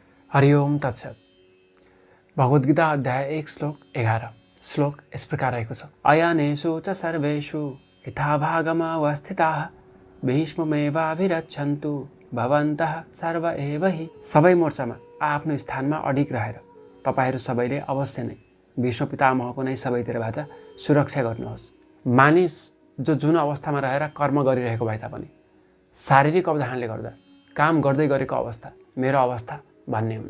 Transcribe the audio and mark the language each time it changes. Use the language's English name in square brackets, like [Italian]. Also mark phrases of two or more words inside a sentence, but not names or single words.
[Sanskrit] हरि ओम तत्सत। [Nepali] भगवद्गीता अध्याय 1 श्लोक 11 श्लोक यस प्रकार रहेको छ। [Sanskrit] अयनेषु च सर्वेषु यथाभागमवस्थिताः भीष्ममेवाभिरक्षन्तु भवन्तः सर्व एव हि। [Nepali] सबै मोर्चामा आफ्नो स्थानमा अडिग रहेर तपाईहरू सबैले अवश्य नै भीष्म पितामहको नै सबैतिरबाट सुरक्षा गर्नुहोस्। मानिस जो जुन अवस्थामा रहेर कर्म गरिरहेको भए तापनि शारीरिक अवधारणले गर्दा काम गर्दै गरेको अवस्था मेरो अवस्था भन्ने हुन्छ।